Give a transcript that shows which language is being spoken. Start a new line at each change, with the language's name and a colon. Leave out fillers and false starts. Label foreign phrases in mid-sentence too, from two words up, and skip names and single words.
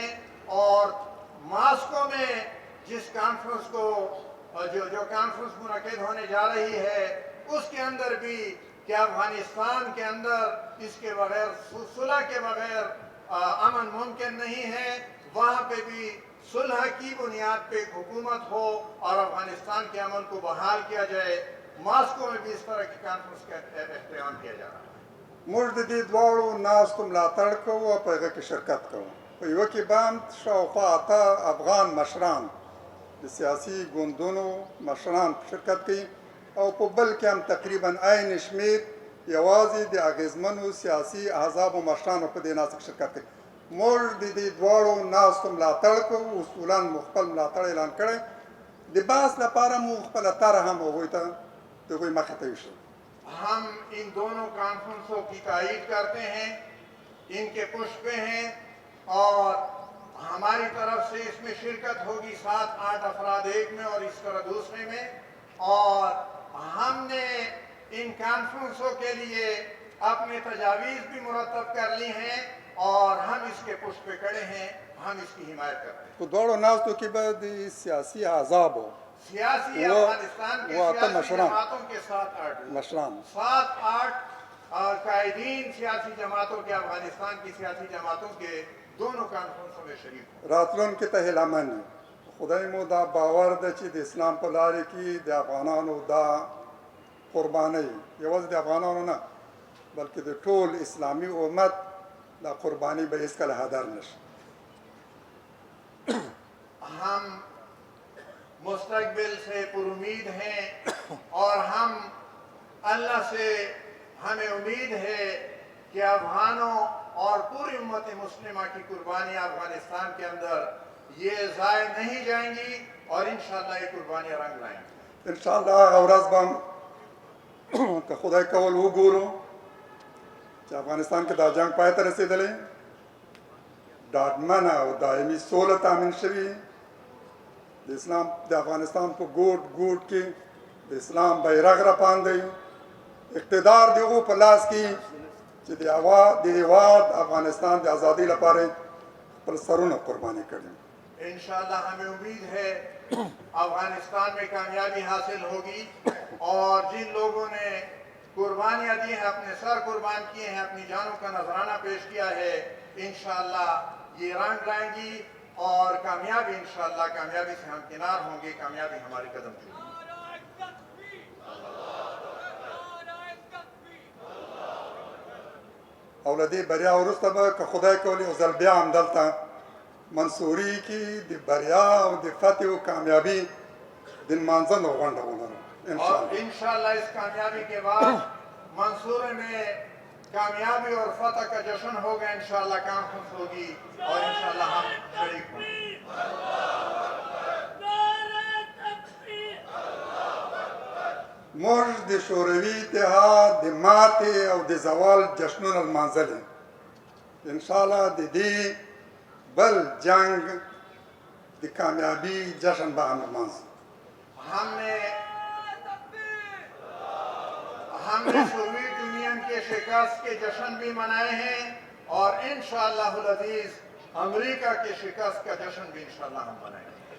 Urdu: اور ماسکو میں جس کانفرنس کو جو کانفرنس منعقد ہونے جا رہی ہے اس کے اندر بھی کہ افغانستان کے اندر اس کے بغیر صلح کے بغیر امن ممکن نہیں ہے، وہاں پہ بھی صلح کی بنیاد پہ ایک حکومت ہو اور افغانستان کے امن کو بحال کیا جائے. ماسکو میں بھی اس طرح کی کانفرنس کا اہتمام کیا جا رہا ہے.
Pashto: موږ د دې دواړو ناستو ملاتړ کوو او په هغه کې شرکت کوو. په یوه کې به هم شاوخوا 8 افغان مشران د سیاسي ګوندونو مشران شرکت کوي او په بل کې هم تقریبا عین شمېر یوازې د اغېزمنو سیاسي احزابو مشرانو په دې ناست کې شرکت کوي. موږ د دې دواړو ناستو ملاتړ کوو. اصولا مو خپل ملاتړ اعلان کړی. د بحث لپاره مو خپله طرح هم هغوی ته د هغوی مخې ته ایښی.
Urdu: ہم ان دونوں کانفرنسوں کی تائید کرتے ہیں، ان کے پشپ پہ ہیں اور ہماری طرف سے اس میں شرکت ہوگی 7-8 افراد ایک میں اور اس طرح دوسرے میں. اور ہم نے ان کانفرنسوں کے لیے اپنے تجاویز بھی مرتب کر لی ہیں اور ہم اس کے پشپ پہ کھڑے ہیں، ہم اس کی حمایت کرتے ہیں.
Pashto: په دواړو ناستو کې به د سیاسي احزابو
Urdu: سیاسی افغانستان کی وہ آتا सियासी मशरान। جماعتوں کے 7-8
Pashto: مشران
Urdu: 7-8 قائدین سیاسی جماعتوں کے، افغانستان کی سیاسی جماعتوں کے دونوں کانفرنسوں میں شریک ہوں.
Pashto: راتلونکي ته هیله من یو. خدای مو دا باور ده چې د اسلام په لارې کې د افغانانو دا قربانۍ یوازې د افغانانو نه بلکې د ټول اسلامي امت دا قرباني به هېڅکله هدر نشي.
Urdu: ہم مستقبل سے پرامید ہیں اور ہم اللہ سے ہمیں امید ہے کہ افغانوں اور پوری امت مسلمہ کی قربانیاں افغانستان کے اندر یہ ضائع نہیں جائیں گی اور انشاءاللہ یہ قربانیاں رنگ لائیں گی.
Pashto: انشاءالله هغه ورځ به که خدای کول وګورو چې افغانستان کې دا جنگ پای ته رسېدلی، ډاډمنه او دایمي سوله تامین شوي، د اسلام د افغانستان په ګوټ ګوټ کې د اسلام بیرغ رپاندی، اقتدار د هغو په لاس کې چې د هېواد افغانستان د ازادۍ لپاره خپل سرونه قرباني کړي.
Urdu: انشاءاللہ ہمیں امید ہے افغانستان میں کامیابی حاصل ہوگی اور جن لوگوں نے قربانیاں دی ہیں، اپنے سر قربان کیے ہیں، اپنی جانوں کا نذرانہ پیش کیا ہے، انشاءاللہ یہ رنگ لائیں گی اور کامیابی انشاءاللہ کامیابی سے ہم کنار ہوں گے، کامیابی ہماری قدم چومے گی.
Pashto: او له دې بریا وروسته به که خدای کولی یو ځل بیا هم دلته منصوري کې د بریا او د فتح او کامیابي د لمانځنو غونډه ولرو
Urdu: और انشاءالله. انشاءاللہ اس کامیابی کے بعد منصورے میں کامیابی اور فتح کا جشن ہوگا، انشاءاللہ کانفرنس ہوگی اور انشاءاللہ ہم شریک ہوں گے.
Pashto: موږ د شوروي اتحاد د ماتې او د زوال جشنونه لمانځلي. انشاءالله د دې بل جنگ د کامیابي جشن به هم لمانځو.
Urdu: ہم نے سوویت یونین کے شکست کے جشن بھی منائے ہیں اور انشاءاللہ عزیز امریکہ کے شکست کا جشن بھی انشاءاللہ ہم منائیں گے.